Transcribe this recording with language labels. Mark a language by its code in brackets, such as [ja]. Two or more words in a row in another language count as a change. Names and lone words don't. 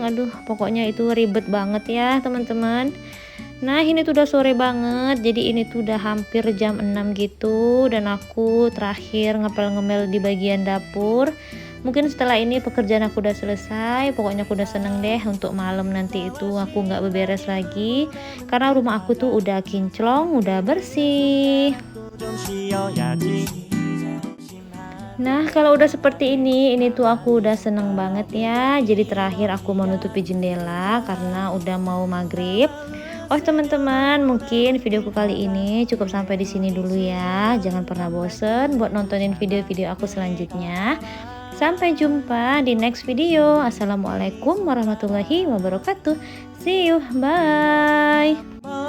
[id] Aduh, pokoknya itu ribet banget ya teman-teman. Nah, ini tuh udah sore banget, jadi ini tuh udah hampir jam 6 gitu, dan aku terakhir ngepel-ngemel di bagian dapur. Mungkin setelah ini pekerjaan aku udah selesai. Pokoknya aku udah seneng deh untuk malam nanti itu aku nggak beberes lagi, karena rumah aku tuh udah kinclong, udah bersih. [ko] 좀 쉬어야지. [id] Nah, kalau udah seperti ini tuh aku udah seneng banget ya. Jadi terakhir aku mau nutupi jendela karena udah mau maghrib. Oh teman-teman, mungkin videoku kali ini cukup sampai di sini dulu ya. Jangan pernah bosen buat nontonin video-video aku selanjutnya. Sampai jumpa di [en] next video. [ar] السلام عليكم ورحمة الله وبركاته. [en] See you, bye.